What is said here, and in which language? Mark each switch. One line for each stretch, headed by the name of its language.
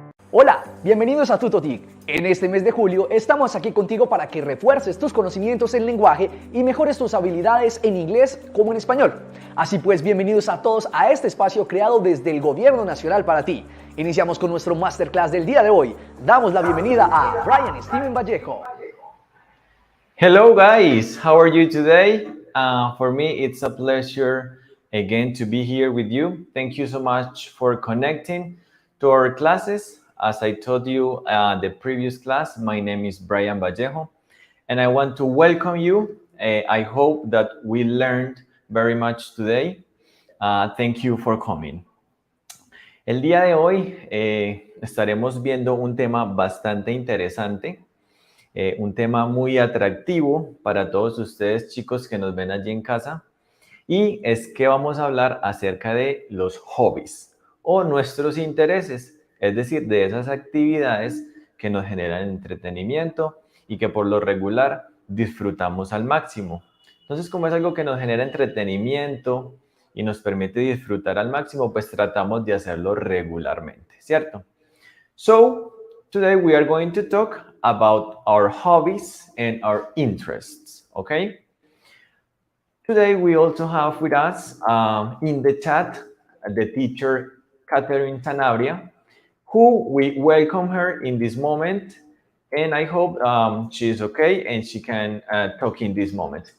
Spanish: Hola, bienvenidos a TutoTIC. En este mes de julio estamos aquí contigo para que refuerces tus conocimientos en lenguaje y mejores tus habilidades en inglés como en español. Así pues, bienvenidos a todos a este espacio creado desde el Gobierno Nacional para ti. Iniciamos con nuestro Máster Class del día de hoy. Damos la bienvenida a Brian Steven Vallejo.
English: Hello guys, how are you today? For me, it's a pleasure again to be here with you. Thank you so much for connecting to our classes. As I told you the previous class, my name is Brian Vallejo, and I want to welcome you. I hope that we learned very much today. Thank you for coming.
Spanish: El día de hoy estaremos viendo un tema bastante interesante. Un tema muy atractivo para todos ustedes, chicos, que nos ven allí en casa, y es que vamos a hablar acerca de los hobbies o nuestros intereses, es decir, de esas actividades que nos generan entretenimiento y que por lo regular disfrutamos al máximo. Entonces, como es algo que nos genera entretenimiento y nos permite disfrutar al máximo, pues tratamos de hacerlo regularmente, ¿cierto?
English: So, today we are going to talk about our hobbies and our interests, okay? Today we also have with us in the chat the teacher Katherine Sanabria, who we welcome her in this moment, and I hope she's okay and she can talk in this moment.